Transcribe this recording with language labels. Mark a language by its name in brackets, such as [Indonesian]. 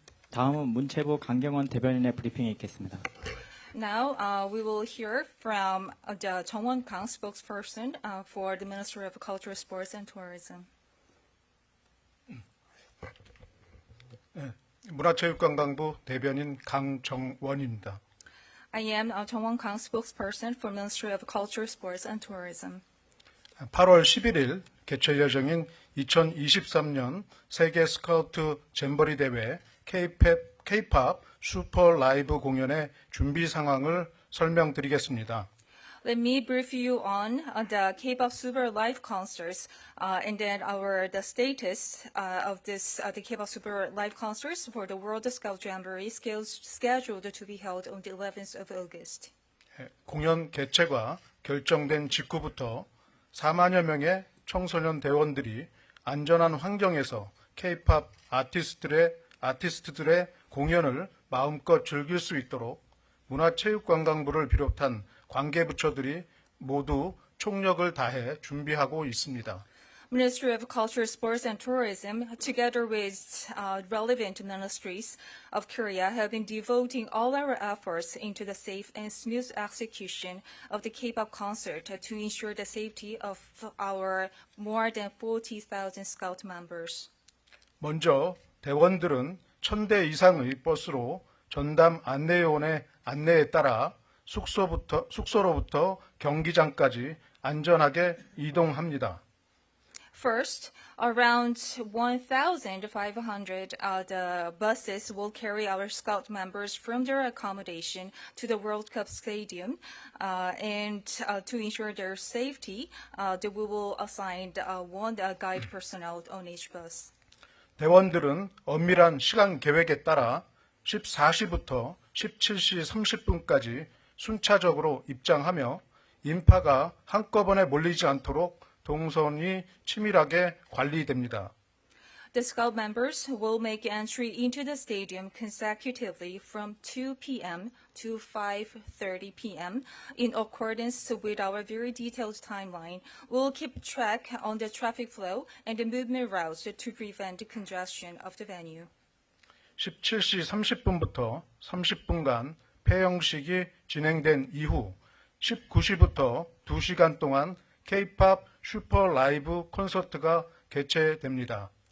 [Korean] 다음은 문체부 강경원 대변인의 브리핑이 있겠습니다. [English] Now we will hear from the 정원 Kang spokesperson for the Ministry of Culture, Sports and Tourism. [Korean] 문화체육관광부 대변인 강정원입니다. [English] I am 정원 Kang spokesperson for Ministry of Culture, Sports and Tourism. [Korean] 8월 11일 개최 예정인 2023년 세계 스카우트 잼버리 대회 K-POP 슈퍼 라이브 공연의 준비 상황을 설명드리겠습니다. [English] Let me brief you on the K-pop Super Live concerts and then the status of the K-pop Super Live concerts for the World Scout Jamboree scheduled to be held on the 11th of August. [Korean] 공연 개최가 결정된 직후부터 4만여 명의 청소년 대원들이 안전한 환경에서 K-POP 아티스트들의 공연을 마음껏 즐길 수 있도록 문화체육관광부를 비롯한 관계부처들이 모두 총력을 다해 준비하고 있습니다. [English] Ministry of Culture, Sports and Tourism, together with relevant ministries of Korea, have been devoting all our efforts into the safe and smooth execution of the K-pop concert to ensure the safety of our more than 40,000 Scout members. [Korean] 먼저 대원들은 1000대 이상의 버스로 전담 안내요원의 안내에 따라 숙소로부터 경기장까지 안전하게 이동합니다. [English] First, around 1,500 the buses will carry our Scout members from their accommodation to the World Cup Stadium, and to ensure their safety, we will assign one guide personnel on each bus. [Korean] 대원들은 엄밀한 시간 계획에 따라 14시부터 17시 30분까지 순차적으로 입장하며 인파가 한꺼번에 몰리지 않도록 동선이 치밀하게 관리됩니다. [English] The Scout members will make entry into the stadium consecutively from 2 p.m. to 5:30 p.m. in accordance with our very detailed timeline. We'll keep track on the traffic flow and the movement routes to prevent congestion of the venue. [Korean] 17시 30분부터 30분간 폐영식이 진행된 이후 19시부터 2시간 동안 K-pop 슈퍼 라이브 콘서트가 개최됩니다.